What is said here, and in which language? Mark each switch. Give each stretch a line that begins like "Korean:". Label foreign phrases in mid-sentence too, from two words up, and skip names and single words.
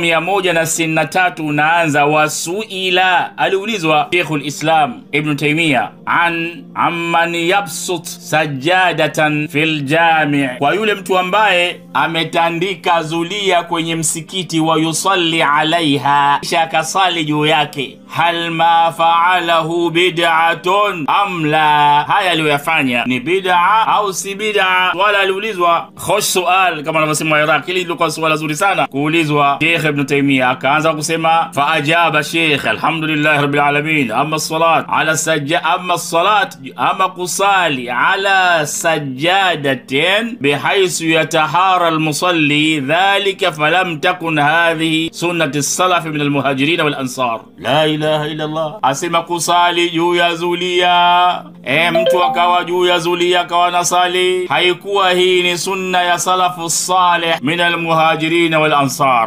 Swahili: 163 unaanza wasuila, aliulizwa Sheikhul Islam Ibn Taymiyyah
Arabic: عمن يبسط سجادة في الجامع',
Swahili: kwa yule mtu ambaye ametandika zulia kwenye msikiti
Arabic: ويصلي عليها,
Swahili: kisha akasali juu yake,
Arabic: هل ما فعله بدعة أم لا,
Swahili: haya aliyoyafanya ni bid'a au si bid'a? Wala aliulizwa
Arabic: خوش سؤال
Swahili: kama wanavyosema Iraq. Hili lilikuwa swala zuri sana kuulizwa Sheikh Ibn Taymiyyah, akaanza kusema
Arabic: فأجاب الشيخ الحمد لله رب العالمين، أما صلاة على أما صلاة أما kusali على سجادة بحيث يتحرى المصلي ذلك فلم تكن هذه سنة السلف من المهاجرين والأنصار. لا إله إلا الله.
Swahili: Asema kusali juu ya zulia, mtu akawa juu ya zulia akawa nasali, haikuwa hii ni sunna ya
Arabic: السلف الصالح من المهاجرين والأنصار.